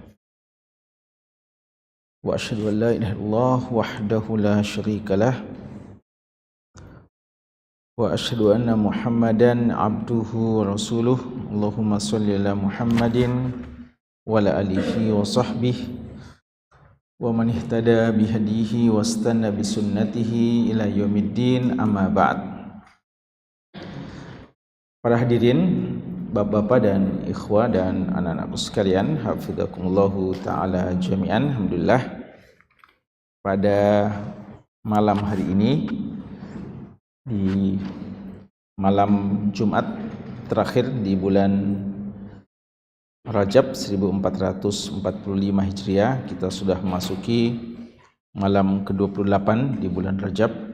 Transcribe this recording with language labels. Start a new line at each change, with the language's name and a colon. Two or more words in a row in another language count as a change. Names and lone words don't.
Arabic: وأشهد أن لا إله إلا الله وحده لا شريك له وأشهد أن محمدا عبده ورسوله. اللهم صل على محمد وعلى آله وصحبه ومن اهتدى بهديه واستن بسنته إلى يوم الدين، أما بعد.
Indonesian: Para hadirin, bapak-bapak dan ikhwah dan anak-anakku sekalian,
Arabic: حفظكم الله تعالى جميعا.
Indonesian: Alhamdulillah, pada malam hari ini, di malam Jumat terakhir di bulan Rajab 1445 Hijriah, kita sudah memasuki malam ke-28 di bulan Rajab.